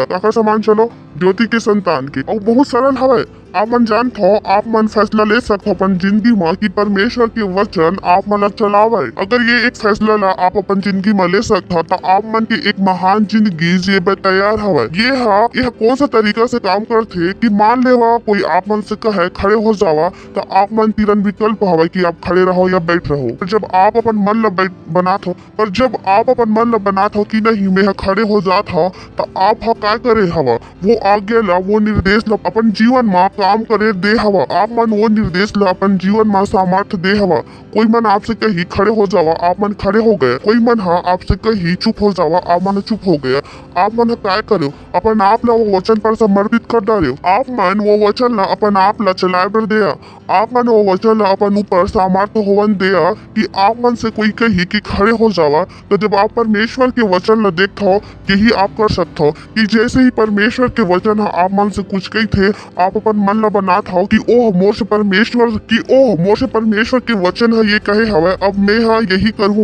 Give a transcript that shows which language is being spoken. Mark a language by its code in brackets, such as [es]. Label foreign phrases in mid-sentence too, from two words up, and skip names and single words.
[hne] काका समान चलो ज्योति के संतान के और बहुत सरल हवे आप मन जानत हो आप मन फैसला ले सकते हो अपन जिंदगी में कि परमेश्वर के वचन आप मन चलावे। अगर ये एक फैसला ला आप अपन जिंदगी में ले सकते हो तो आप मन की एक महान जिंदगी जीवे तैयार हवे। यह कौन सा तरीका से काम करते कि मान लेवा कोई आप मन से कहे खड़े हो जावा तो आप मन तीरन विकल्प हवे कि आप खड़े रहो या बैठ रहो। पर जब आप अपन मन ला बनात हो कि नहीं मैं खड़े हो जात हो तो आप का करे हवा वो आज्ञा ला वो निर्देश ला अपन जीवन में काम करे दे हवा। आप मन वो निर्देश ला अपन जीवन में सामर्थ दे हवा। कोई मन आपसे कही खड़े हो जावा आप मन खड़े हो गए कोई मन आपसे कही चुप हो जावा आप मन चुप हो गया। आप मन काय करो अपन आप ला वो वचन पर समर्पित कर डालो। आप मन वो वचन ला अपन आप ला चलाए बर दिया आप मन वो वचन ला अपन ऊपर सामर्थ होवन दिया कि आप मन से कोई कही कि खड़े हो जावा तो जब आप परमेश्वर के वचन ला देखते हो यही आप कर सकते हो कि जैसे ही परमेश्वर के वचन आप मन से कुछ कही थे आप अपन मन ला बनात हो कि ओह मोर से परमेश्वर के वचन है ये कहे हवे अब मैं यही करूँ।